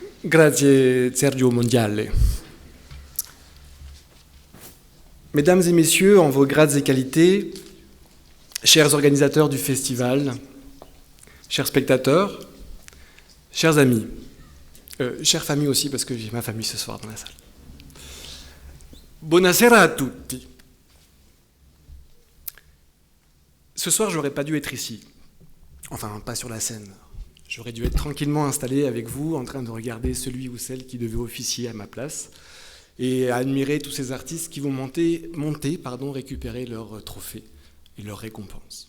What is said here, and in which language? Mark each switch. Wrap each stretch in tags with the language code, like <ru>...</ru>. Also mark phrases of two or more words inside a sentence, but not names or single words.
<it>Grazie Sergio Mondiale.</it> <fr>Mesdames et messieurs, en vos grades et qualités, chers organisateurs du festival, chers spectateurs, chers amis, chère famille aussi, parce que j'ai ma famille ce soir dans la salle.</fr> <it>Buonasera a tutti.</it> <fr>Ce soir, j'aurais pas dû être ici. Enfin, pas sur la scène. J'aurais dû être tranquillement installé avec vous, en train de regarder celui ou celle qui devait officier à ma place, et à admirer tous ces artistes qui vont récupérer leurs trophées et leurs récompenses.</fr>